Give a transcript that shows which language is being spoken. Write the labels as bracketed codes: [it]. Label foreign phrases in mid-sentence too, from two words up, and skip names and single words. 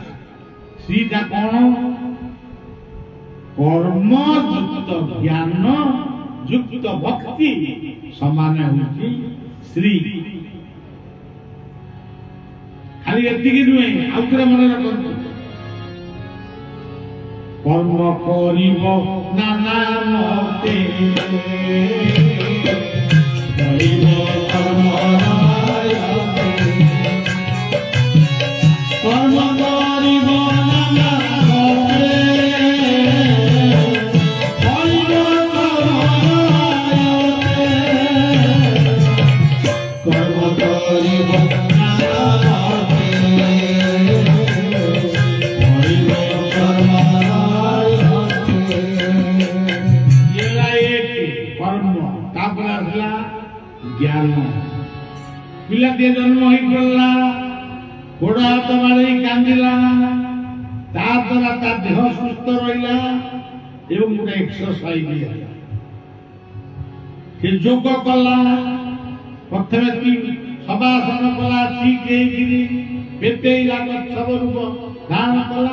[or] ଶ୍ରୀଟା କଣ? କର୍ମ ଯୁକ୍ତ ଜ୍ଞାନ ଯୁକ୍ତ ଭକ୍ତି ସମାନ ହେଉଛି ଶ୍ରୀ। ଖାଲି ଏତିକି ନୁହେଁ, ଆଉ ଥରେ ମନେ ରଖନ୍ତୁ। କର୍ମ କରିବ ନାନା ମତେ କରିବ କର୍ମ କର୍ମ କରିବ ନାନା ମତେ କରିବ କର୍ମ କରିବ ଜ୍ଞାନ। ପିଲାଟିଏ ଜନ୍ମ ହେଇପଡ଼ିଲା, ଗୋଡ଼ ହାତ ମାରି କାନ୍ଦିଲା, ତା ଦ୍ୱାରା ତା ଦେହ ସୁସ୍ଥ ରହିଲା ଏବଂ ଗୋଟେ ଏକ୍ସରସାଇଜ ହେଲା। ସେ ଯୋଗ କଲା, ପ୍ରଥମେ ସବାସନ କଲା, ଠିକ ହେଇକିରି ପେଟେଇଲା, ଗଚ୍ଛବ ରୂପ ଧାରଣ କଲା।